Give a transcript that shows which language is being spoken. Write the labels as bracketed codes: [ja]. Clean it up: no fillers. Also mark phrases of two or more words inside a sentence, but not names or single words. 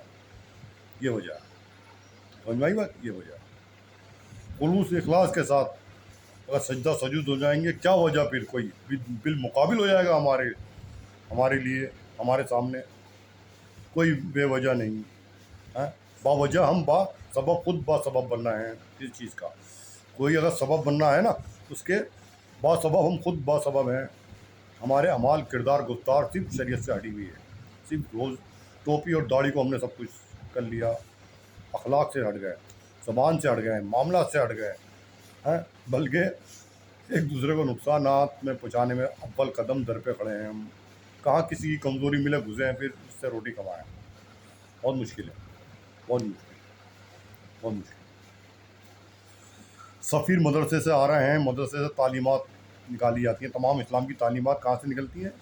[ur] یہ وجہ ہے، سمجھ میں آئی بات؟ یہ وجہ ہے. خلوص اخلاص کے ساتھ اگر سجدہ سجود ہو جائیں گے، کیا وجہ پھر کوئی بالمقابل ہو جائے گا ہمارے لیے، ہمارے سامنے کوئی بے وجہ نہیں. با وجہ ہم با سبب، خود با سبب بننا ہے اس چیز کا. کوئی اگر سبب بننا ہے نا، اس کے با سبب ہم خود با سبب ہیں. ہمارے اعمال، کردار، گفتار صرف شریعت سے ہٹی ہوئی ہے. صرف روز ٹوپی اور داڑھی کو ہم نے سب کچھ کر لیا، اخلاق سے ہٹ گئے، زبان سے ہٹ گئے، معاملات سے ہٹ گئے، بلکہ ایک دوسرے کو نقصانات میں پہنچانے میں اول قدم در پہ کھڑے ہیں ہم. کہاں کسی کی کمزوری ملے گھسے ہیں، پھر اس سے روٹی کمائیں. بہت مشکل ہے، بہت مشکل، بہت مشکل. سفیر مدرسے سے آ رہے ہیں، مدرسے سے تعلیمات نکالی جاتی ہیں. تمام اسلام کی تعلیمات کہاں سے نکلتی ہیں؟